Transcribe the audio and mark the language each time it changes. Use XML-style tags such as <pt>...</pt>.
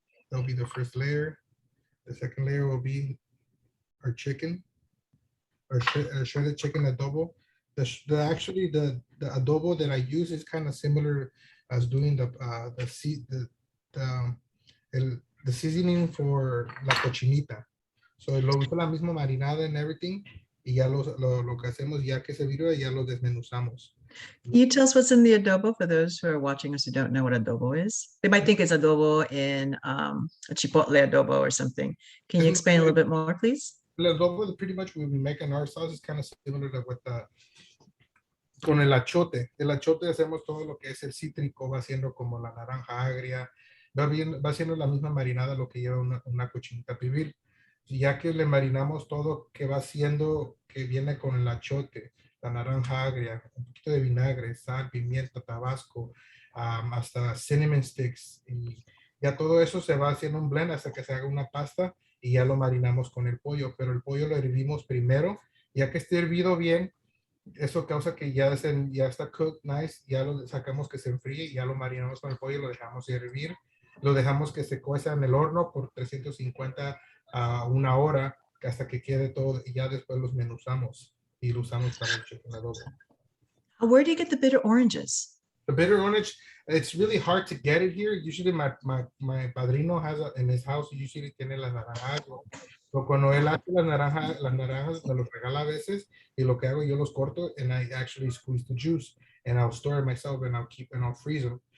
<en>That'll be the first layer. The second layer will be our chicken, our shredded chicken adobo. Actually the adobo that I use is kind of similar as doing the seasoning for la cochinita.</en> <es>So lo uso la misma marinada</es> <en>and everything.</en> <es>Y ya lo que hacemos, ya que se viró, ya lo desmenuzamos.</es> <en>Can you tell us what's in the adobo for those who are watching us who don't know what adobo is? They might think it's adobo in a chipotle adobo or something. Can you explain a little bit more, please?</en> <es>El adobo,</es> <en>pretty much when we make in our sauce, is kind of similar to what</en> <es>con el achote. El achote hacemos todo lo que es el cítrico, va siendo como la naranja agria, va siendo la misma marinada lo que lleva una cochinita pibil. Ya que le marinamos todo, que va siendo, que viene con el achote, la naranja agria, un poquito de vinagre, sal, pimienta, tabasco, hasta cinnamon sticks, y ya todo eso se va haciendo un blend hasta que se haga una pasta y ya lo marinamos con el pollo, pero el pollo lo hervimos primero, ya que esté hervido bien, eso causa que ya está</es> <en>cooked nice,</en> <es>ya lo sacamos que se enfríe, ya lo marinamos con el pollo, lo dejamos hervir, lo dejamos que se cueza en el horno por 350 a una hora hasta que quede todo y ya después los menuzamos y lo usamos para el</es> <en>chicken adobo. Where do you get the bitter oranges? The bitter orange, it's really hard to get it here. Usually my padrino has in his house,</en> <es>usually tiene las naranjas. Pero cuando él hace las naranjas me los regala a veces y lo que hago yo los corto</es> <en>and I actually squeeze the juice and I'll store it myself and I'll freeze them.</en>